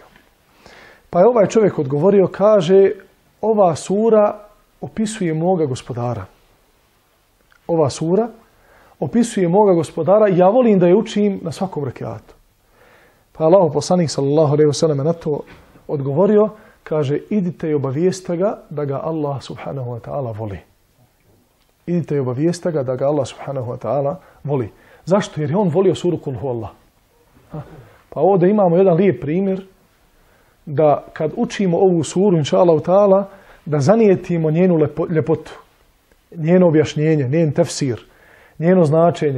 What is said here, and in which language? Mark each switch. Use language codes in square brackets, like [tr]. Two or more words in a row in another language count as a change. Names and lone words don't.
[bs] Pa je ovaj čovjek odgovorio, kaže, ova sura opisuje moga gospodara. Ova sura opisuje moga gospodara i ja volim da je učim na svakom rekiatu. Pa Allahov poslanik [ar] صلى الله عليه وسلم [bs] na to odgovorio, kaže, idite i obavijeste ga da ga Allah [ar] سبحانه وتعالى [bs] voli. Idite i obavijeste ga da ga Allah [ar] سبحانه وتعالى [bs] voli. Zašto? Jer je on volio suru Kul huvallah. Pa ovdje imamo jedan lijep primjer da kad učimo ovu suru, [ar] إن شاء الله تعالى, [bs] da zanijetimo njenu ljepotu, njeno objašnjenje, njen tefsir, njeno značenje.